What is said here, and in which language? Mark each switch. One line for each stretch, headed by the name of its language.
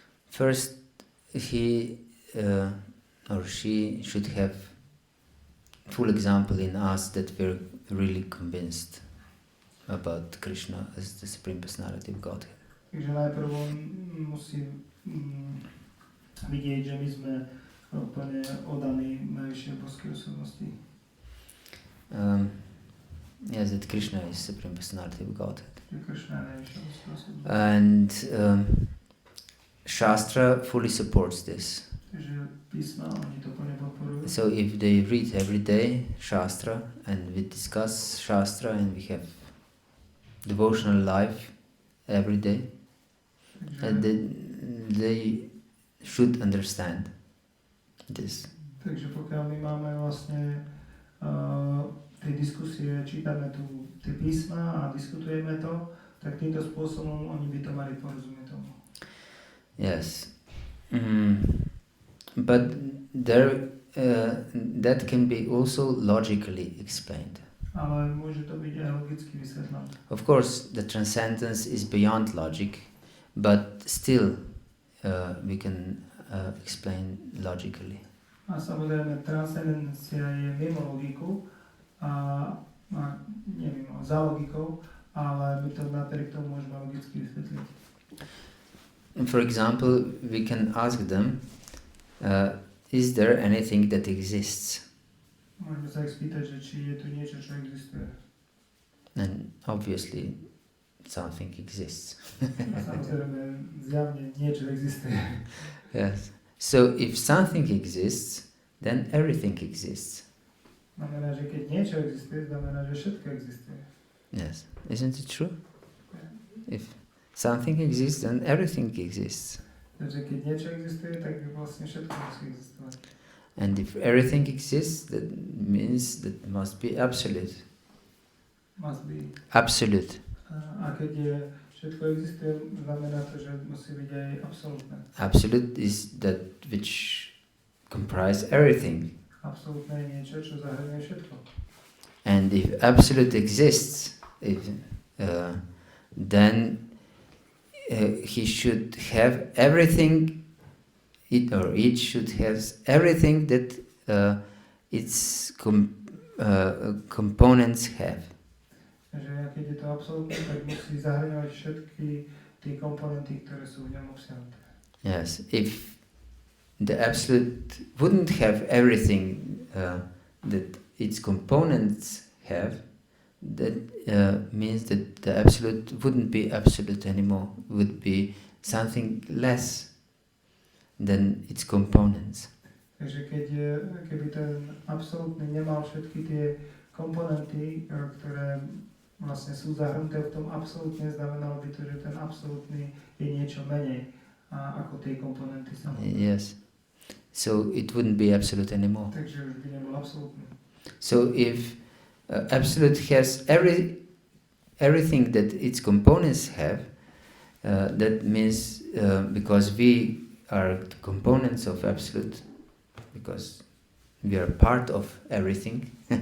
English: First, he or she should have full example in us that we're really convinced about Krishna as the Supreme Personality of Godhead.
Slovak: Takže najprv on musí vidieť, že my sme úplne oddaní najvyššej boskej osobnosti.
English: Yes, that Krishna is Supreme Personality of Godhead.
Slovak: Že Krishna je najvyššia boská osobnosť.
English: And Shastra fully supports this.
Slovak: Takže písma, oni to plne podporujú.
English: So if they read every day Shastra and we discuss Shastra and we have devotional life every day, and they should understand this.
Slovak: Takže pokiaľ my máme vlastne tie diskusie, čítame tu tie písma a diskutujeme to, tak týmto spôsobom oni by to mali porozumieť tomu.
English: Yes. But there, that can be also logically explained.
Slovak: Ale môže to byť aj logicky vysvetlené.
English: Of course, the transcendence is beyond logic, but still we can explain logically.
Slovak: A samozrejme, transcendencia je mimo logiku a neviem, za logikou, ale my to napriek tomu môžeme logicky vysvetliť.
English: For example, we can ask them, is there anything that exists?
Slovak: Môžeme sa ich spýtať, že či je tu niečo, čo existuje.
English: And obviously something exists.
Slovak: A samozrejme, zjavne niečo existuje.
English: Yes. So if something exists, then everything exists.
Slovak: Znamená, že keď niečo existuje, znamená, že všetko existuje.
English: Yes. Isn't it true? If something exists, then everything exists.
Slovak: Takže keď niečo existuje, tak vlastne všetko musí existovať.
English: And if everything exists, that means that must be absolute. Must be. Absolute.
Slovak: A keď je všetko existuje, znamená to, že musí byť aj absolútne.
English: Absolute is that which comprise everything.
Slovak: Absolútne je niečo, čo zahrňuje všetko.
English: And if absolute exists, then he should have everything, it should have everything that its components have.
Slovak: Takže keď je to absolútne, tak musí zahrňovať všetky tie komponenty, ktoré sú v ňom obsiahnuté.
English: Yes, if the absolute wouldn't have everything that its components have, that means that the absolute wouldn't be absolute anymore, would be something less than its components.
Slovak: Takže keby ten absolútny nemal všetky tie komponenty, ktoré vlastne sú zahrnuté v tom absolútne, znamenalo by to, že ten absolútny je niečo menej ako tie komponenty samotné.
English: Yes. So it wouldn't be absolute anymore.
Slovak: Takže už by nebol absolútny.
English: So if absolute has everything that its components have, that means because we are the components of absolute, because we are part of everything.